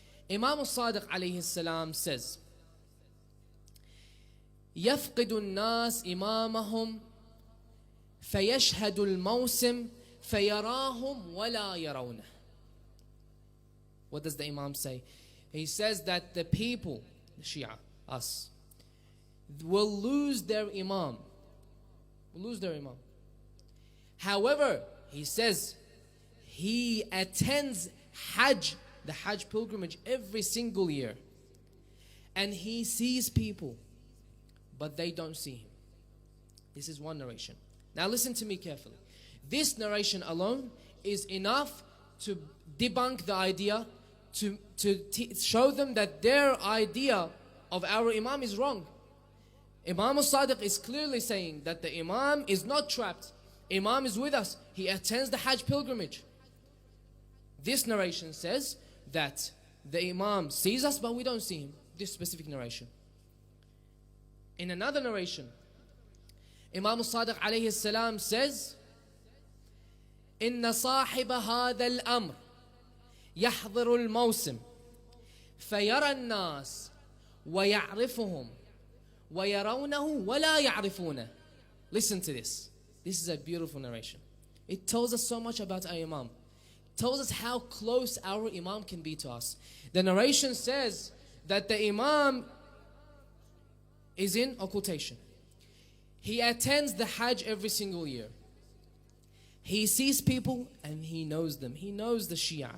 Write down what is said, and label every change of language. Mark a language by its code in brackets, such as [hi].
[en] Imam al-Sadiq alayhi salam says, [ar] يفقد الناس إمامهم فيشهد الموسم فيراهم ولا يرونه. [en] What does the Imam say? He says that the people, the Shia, us, will lose their Imam. Will lose their Imam. However, he says, he attends Hajj, the Hajj pilgrimage, every single year. And he sees people, but they don't see him. This is one narration. Now listen to me carefully. This narration alone is enough to debunk the idea, to show them that their idea of our Imam is wrong. Imam al-Sadiq is clearly saying that the Imam is not trapped. Imam is with us. He attends the Hajj pilgrimage. This narration says that the Imam sees us, but we don't see him. This specific narration. In another narration, Imam al-Sadiq alayhi salam says, [ar] إن صاحب هذا الأمر يحضر الموسم فيرى الناس ويعرفهم ويرونه ولا يعرفونه. [en] Listen to this. This is a beautiful narration. It tells us so much about our Imam. It tells us how close our Imam can be to us. The narration says that the Imam is in occultation. He attends the Hajj every single year. He sees people and he knows them. He knows the Shia.